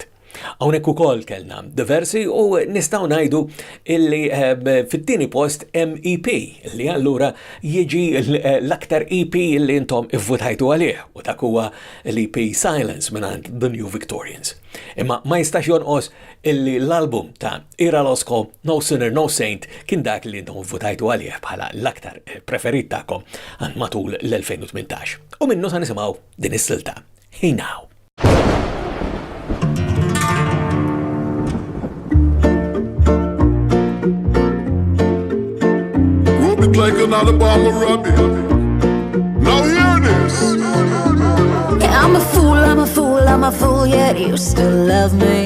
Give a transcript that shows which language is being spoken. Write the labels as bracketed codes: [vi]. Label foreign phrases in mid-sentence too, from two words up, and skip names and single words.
[mt] Hawnhekk ukoll kellna diversi u nistgħu ngħidu illi fit-tieni post MEP li allura jiġi l-aktar EP li intom ivvutajtu għalih u dak huwa l-EP Silence mingħand The New Victorians. Imma ma jistax jonqos illi l-album ta' Ira Losco No Sinner No Saint kien dak li intom ivvutajtu għalih bħala l-aktar preferit tagħkom għal matul l-2018. U minnu sa nisimgħu din is-silta. [en] Hey Now. Like an Alabama rabbit. Now hear this. Yeah, I'm a fool, yet you still love me.